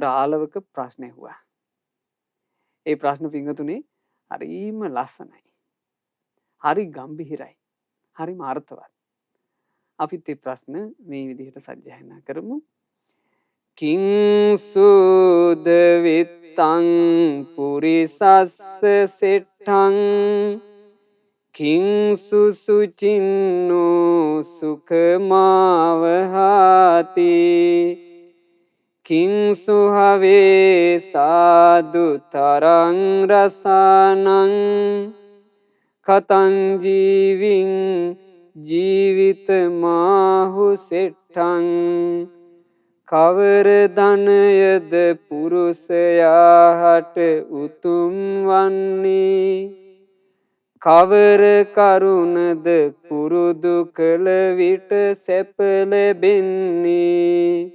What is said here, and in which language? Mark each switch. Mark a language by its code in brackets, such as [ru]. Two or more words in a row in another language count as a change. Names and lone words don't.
[si] එතකොට ආලවක ප්‍රශ්න ඇහුවා. ඒ ප්‍රශ්න පිංගතුනේ හරිම ලස්සනයි. හරි ගම්භීරයි. හරිම අර්ථවත්. අපිත් මේ ප්‍රශ්න මේ විදිහට සජ්ජායනා කරමු. [pi] කිං සුද විත්තං පුරිසස්ස සෙට්ඨං කිං සුසුචින්නෝ සුඛමාවහාති කිං සුහවේ සාදු තරං රසානං කතං ජීවින් ජීවිත මාහු සෙට්ඨං [si] කවර ධනයද පුරුෂයාට උතුම් වන්නේ කවර කරුණද පුරුදු කළ විට සැප ලැබෙන්නේ